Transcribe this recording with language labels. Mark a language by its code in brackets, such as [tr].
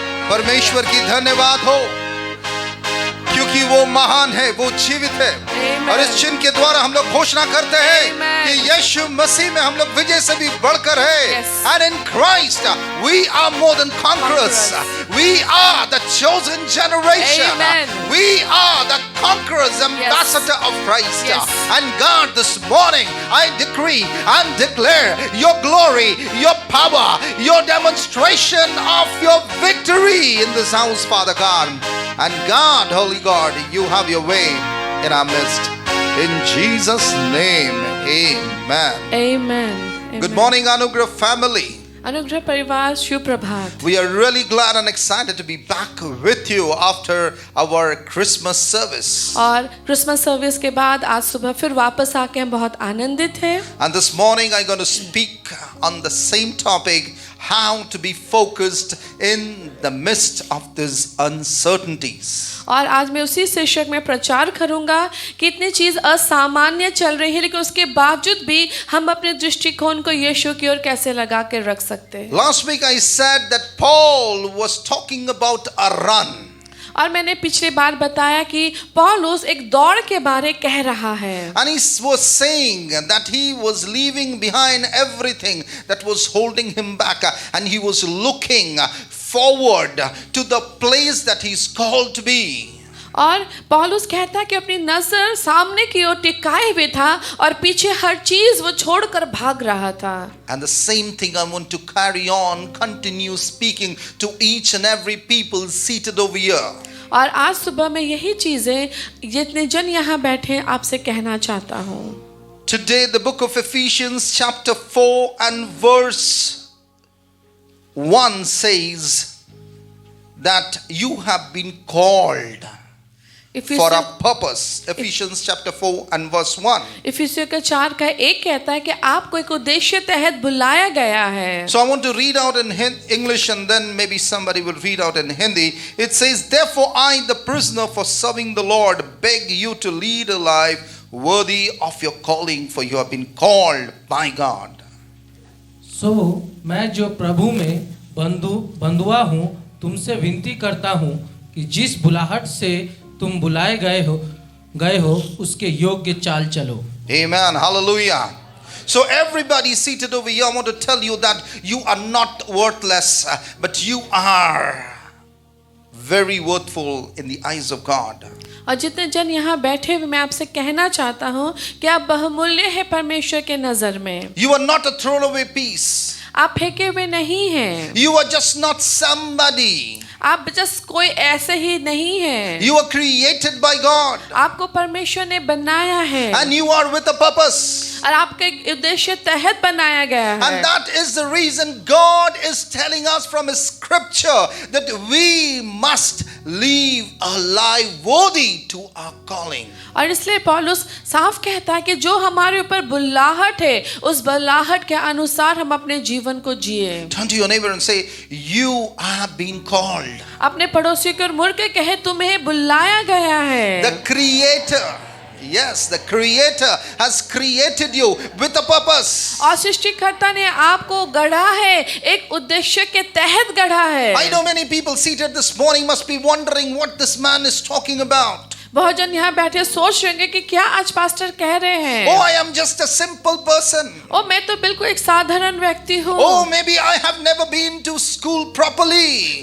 [hi] परमेश्वर की धन्यवाद हो, क्योंकि वो महान है, वो जीवित है। [en] Amen. [hi] और इस चिन्ह के द्वारा हम लोग घोषणा करते हैं [en] Amen. [hi] कि यीशु मसीह में हम लोग विजय से भी बढ़कर है। [en] Yes. And in Christ we are more than conquerors. We are the chosen generation. Amen. We are the conquerors, ambassador of Christ. Yes. And God, this morning I decree and declare your glory, your power, your demonstration of your victory in this house, Father God. And God, Holy God, you have your way in our midst. In Jesus' name, amen. Amen. Good morning, Anugrah family. [hi] अनुग्रह परिवार, शुभ प्रभात। [en] We are really glad and excited to be back with you after our Christmas service. [hi] और Christmas service के बाद आज सुबह फिर वापस आके हम बहुत आनंदित हैं। [en] And this morning I'm going to speak on the same topic, how to be focused in the midst of these uncertainties. [hi] और आज मैं उसी शीर्षक में प्रचार करूंगा कि इतनी चीज असामान्य चल रही है, लेकिन उसके बावजूद भी हम अपने दृष्टिकोण को यीशु की ओर कैसे लगा के रख सकते हैं। [en] Last week I said that Paul was talking about a run. [hi] और मैंने पिछली बार बताया कि पौलुस एक दौड़ के बारे कह रहा है। [en] And he was saying that he was leaving behind everything that was holding him back, and he was looking forward to the place that he's called to be. [hi] और पौलुस कहता है कि अपनी नजर सामने की ओर टिकाए हुए था और पीछे हर चीज वो छोड़कर भाग रहा था। [en] And the same thing I want to carry on, continue speaking to each and every people seated over here. [hi] और आज सुबह मैं यही चीजें जितने जन यहाँ बैठे हैं आपसे कहना चाहता हूँ। [en] Today the book of Ephesians chapter 4 and verse 1 says that you have been called for a purpose. Ephesians chapter 4 and verse 1. [hi] इफिसियों का 4 का 1 कहता है कि आपको एक उद्देश्य तहत बुलाया गया है। [en] So I want to read out in English and then maybe somebody will read out in Hindi. It says, therefore I, the prisoner for serving the Lord, beg you to lead a life worthy of your calling, for you have been called by God. [hi] So मैं जो प्रभु में बंधुआ हूँ, तुमसे विनती करता हूँ कि जिस बुलाहट से तुम बुलाए गए हो उसके योग्य चाल चलो। [en] Amen. Hallelujah. So everybody seated over here, I want to tell you that you are not worthless, but you are very worthful in the eyes of God. [hi] और जितने जन यहाँ बैठे हुए मैं आपसे कहना चाहता हूँ कि आप बहुमूल्य हैं परमेश्वर के नजर में। [en] You are not a throwaway piece. [hi] आप फेंके हुए नहीं हैं। [en] You are just not somebody. [hi] आप जस्ट कोई ऐसे ही नहीं है। [en] You are created by God. [hi] आपको परमेश्वर ने बनाया है। [en] And you are with a purpose. [hi] और आपके उद्देश्य तहत बनाया गया है। [en] And that is the reason God is telling us from His scripture that we must live a life worthy to our calling. [hi] और इसलिए पौलुस साफ कहता है कि जो हमारे ऊपर बुलाहट है, उस बुलाहट के अनुसार हम अपने जीवन को जिए। [en] Turn to your neighbor and say, you have been called. [hi] अपने पड़ोसी को मुड़ के कहे तुम्हें बुलाया गया है। [en] The Creator, yes, the Creator has created you with a purpose. [hi] और सृष्टिकर्ता ने आपको गढ़ा है, एक उद्देश्य के तहत गढ़ा है। [en] I know many people seated this morning must be wondering what this man is talking about. [hi] बहुत जन यहाँ बैठे सोच रहे हैं कि क्या आज पास्टर कह रहे हैं। [en] Oh, I am just a simple person. [hi] ओ मैं तो बिल्कुल एक साधारण व्यक्ति हूँ। [en] Oh, maybe I have never been to school properly.